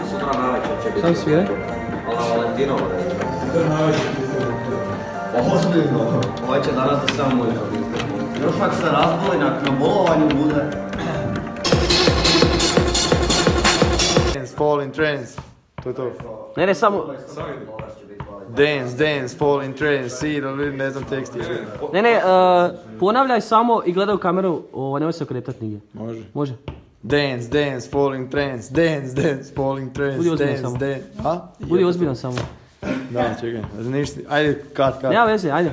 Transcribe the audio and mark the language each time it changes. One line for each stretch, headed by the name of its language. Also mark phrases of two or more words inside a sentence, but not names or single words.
Croatian: sutra navečer će biti. Sam svije? Ona Valentinovo da je. Sutra navečer Ozbiljno. Ovaj će danas da samo ujutro biti. Još ako se razboli na bolovanju bude.
English: Fall in trance.
Croatian: To je to. Ne, samo...
English: Dance, fall in trance, see,
Croatian: ne znam tekst je. Ne, ponavljaj samo i gledaj u kameru, nemoj se okretati nigdje. Može.
English: Dance, fall in trance, dance, fall in trance,
Croatian: Budi ozbiljan samo. Budi ozbiljan samo. Da, čekaj, ništa, ajde, kat. Nema veze, ajde.